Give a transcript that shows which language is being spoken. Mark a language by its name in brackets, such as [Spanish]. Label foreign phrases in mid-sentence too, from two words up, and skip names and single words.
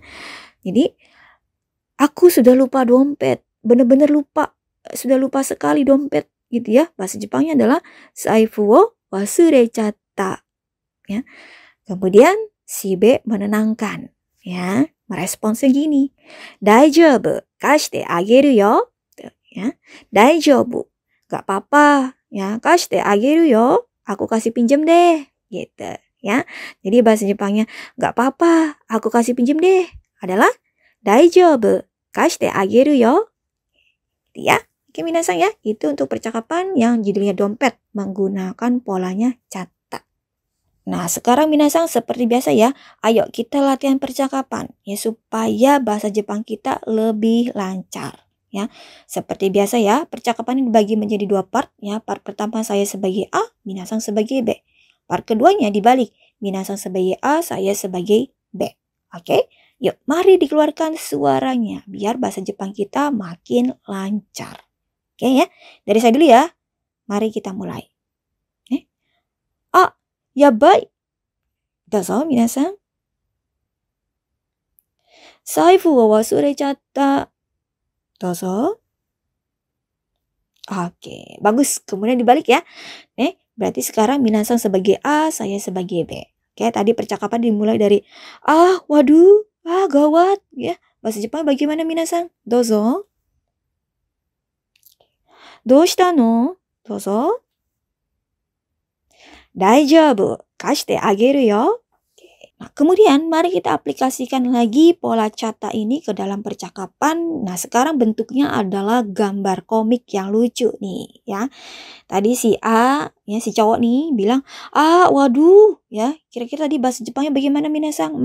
[Indonesian] Jadi aku sudah lupa dompet. Benar-benar lupa. Sudah lupa sekali dompet gitu ya. Bahasa Jepangnya adalah [Japanese] 財布を忘れちゃった. [Indonesian] Ya. Kemudian si B menenangkan. Ya. Meresponsnya gini. [Japanese] 大丈夫、貸してあげるよ. [Indonesian] Ya, daijoubu, gak apa-apa, ya, [Japanese] 貸してあげるよ, [Indonesian] aku kasih pinjem deh, gitu, ya. Jadi bahasa Jepangnya gak apa-apa, aku kasih pinjem deh, adalah [Japanese] 大丈夫、貸してあげるよ, [Indonesian] gitu ya. Oke minasang ya, itu untuk percakapan yang judulnya dompet menggunakan polanya catta. Nah sekarang minasang seperti biasa ya, ayo kita latihan percakapan ya supaya bahasa Jepang kita lebih lancar. Ya, seperti biasa ya, percakapan ini dibagi menjadi dua part ya. Part pertama saya sebagai A, minasang sebagai B. Part keduanya dibalik, minasang sebagai A, saya sebagai B. Oke, yuk mari dikeluarkan suaranya biar bahasa Jepang kita makin lancar. Oke ya, dari saya dulu ya. Mari kita mulai. Yabai. [Japanese] どうぞ皆さん。財布は忘れちゃった. [Indonesian] Dozo. Oke, bagus. Kemudian dibalik ya. Berarti sekarang minasang sebagai A, saya sebagai B. Oke, tadi percakapan dimulai dari waduh, gawat ya. Bahasa Jepang bagaimana minasang? Dozo. [Japanese] どうしたの? どうぞ。大丈夫、貸してあげるよ. [Indonesian] Nah, kemudian mari kita aplikasikan lagi pola catta ini ke dalam percakapan. Nah, sekarang bentuknya adalah gambar komik yang lucu nih ya. Tadi si A, ya si cowok nih bilang, waduh, ya. Kira-kira tadi bahasa Jepangnya bagaimana minasang?